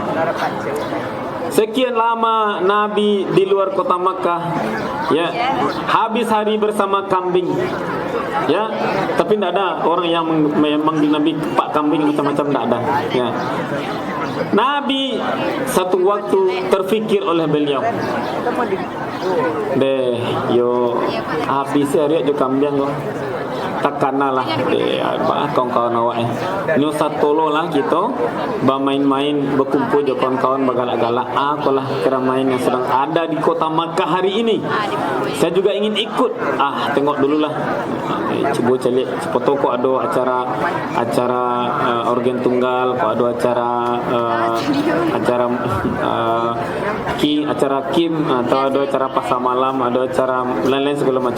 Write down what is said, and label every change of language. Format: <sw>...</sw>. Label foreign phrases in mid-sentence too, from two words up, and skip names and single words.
<id>Sekian lama Nabi di luar kota Makkah, ya, habis hari bersama kambing, ya, tapi tidak ada orang yang memanggil Nabi Pak Kambing macam-macam, tidak ada. Ya. Nabi satu waktu terfikir oleh beliau,</id> <min>yo habis hari jo kambing lo.</min> <id>Takkanlah kawan-kawan awak ni satu lah kita bermain-main, berkumpul je kawan-kawan bergalak-galak. Apalah keramaian yang sedang ada di kota Makkah hari ini. Saya juga ingin ikut. Tengok dululah. Cuba cari foto kok ada acara organ tunggal, kok ada acara kim atau ada acara pasar malam, ada acara lain-lain segala macam.</id>